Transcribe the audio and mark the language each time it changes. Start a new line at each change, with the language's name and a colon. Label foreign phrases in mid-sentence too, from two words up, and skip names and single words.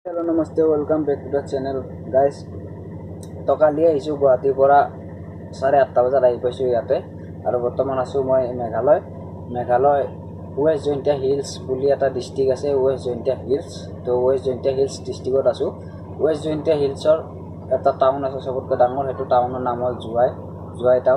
English: Hello नमस्ते welcome back to the channel guys।
Assamese: তো কালি আহিছো গুৱাহাটীৰ পৰা 8:30 বজাত আহি পাইছো ইয়াতে আৰু বৰ্তমান আছো মই মেঘালয় ওয়েস্ট জয়ন্তীয়া হিলস বুলি এটা ডিস্ট্ৰিক্ট আছে ওয়েস্ট জয়ন্তীয়া হিলস। তো ওয়েস্ট জয়ন্তীয়া হিলস ডিস্ট্ৰিক্টত আছো। ওয়েস্ট জয়ন্তীয়া হিলসৰ এটা টাউন আছে সবতকৈ ডাঙৰ, সেইটো টাউনৰ নাম হ'ল জুৱাই টাউন।